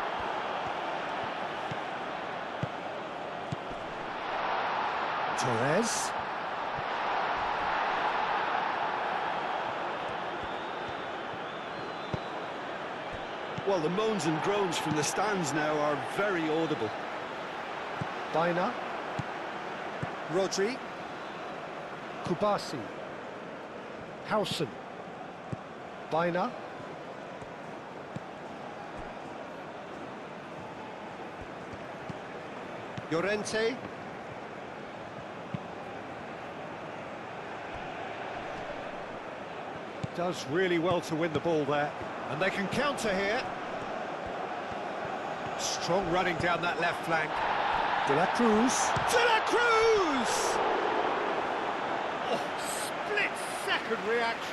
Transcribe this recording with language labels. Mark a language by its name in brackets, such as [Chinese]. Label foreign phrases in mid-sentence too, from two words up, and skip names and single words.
[English] Torres. Well, the moans and groans from the stands now are very audible. Baina. Rodri. Kubasi. Howson. Baina. Llorente. Does really well to win the ball there. And they can counter here. Strong running down that left flank. De la Cruz. De la Cruz! Oh, second reaction.